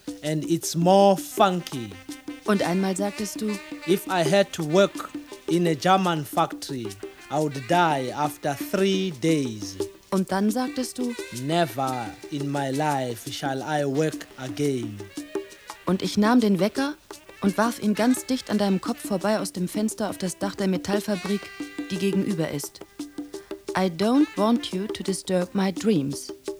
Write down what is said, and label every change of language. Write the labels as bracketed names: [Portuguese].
[English] And it's more funky. [German] Und einmal sagtest du, [English] if I had to work in a German factory, I would die after 3 days. [German] Und dann sagtest du, [English] never in my life shall I work again. [German] Und ich nahm den Wecker und warf ihn ganz dicht an deinem Kopf vorbei aus dem Fenster auf das Dach der Metallfabrik, die gegenüber ist. [English] I don't want you to disturb my dreams.